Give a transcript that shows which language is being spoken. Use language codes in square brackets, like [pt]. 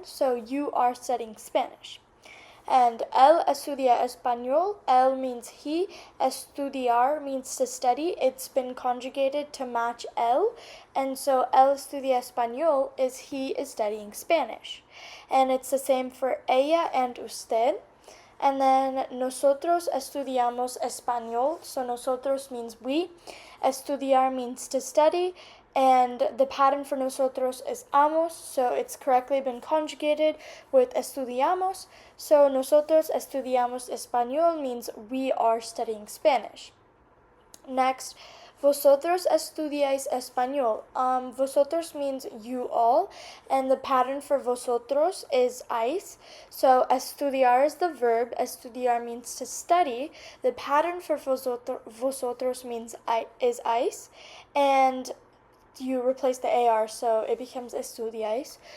[en] So you are studying Spanish. And [es] él estudia español. [en] Él means he. Estudiar means to study. It's been conjugated to match él. And so [es] él estudia español [en] is he is studying Spanish. And it's the same for ella and usted. And then [es] nosotros estudiamos español. [en] So nosotros means we. Estudiar means to study. And the pattern for nosotros is amos. So it's correctly been conjugated with estudiamos. So [es] nosotros estudiamos español [en] means we are studying Spanish. Next, [es] vosotros estudiáis español. [en] Vosotros means you all, and the pattern for vosotros is ice. So estudiar is the verb. Estudiar means to study. The pattern for vosotros means is ice, and you replace the ar, so it becomes estudiáis.